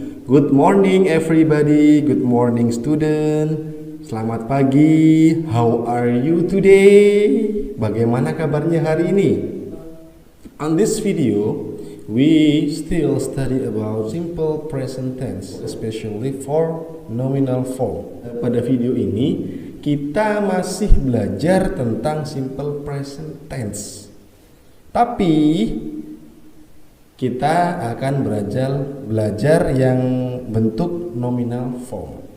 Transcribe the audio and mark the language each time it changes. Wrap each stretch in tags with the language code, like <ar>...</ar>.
<en>Good morning everybody, good morning student.</en> <id>Selamat pagi,</id> <en>how are you today?</en> <id>Bagaimana kabarnya hari ini?</id> <en>On this video, we still study about simple present tense, especially for nominal form.</en> <id>Pada video ini, kita masih belajar tentang simple present tense. Tapi kita akan belajar yang bentuk nominal form.</id>